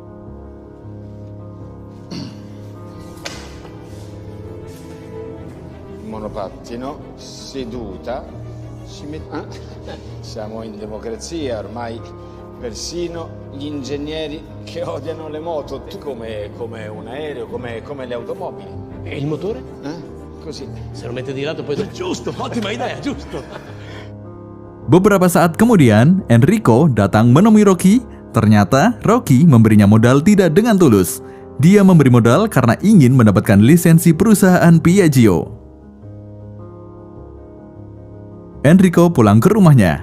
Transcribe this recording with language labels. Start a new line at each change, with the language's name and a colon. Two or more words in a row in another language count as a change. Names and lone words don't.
Italian: Monopattino, seduta, siamo in democrazia, ormai persino gli ingegneri che odiano le moto, come un aereo, come le automobili. E il motore? Così. Se lo mette di lato poi... Giusto, ottima idea, giusto.
Indonesian: Beberapa saat kemudian, Enrico datang menemui Rocky. Ternyata, Rocky memberinya modal tidak dengan tulus. Dia memberi modal karena ingin mendapatkan lisensi perusahaan Piaggio. Enrico pulang ke rumahnya.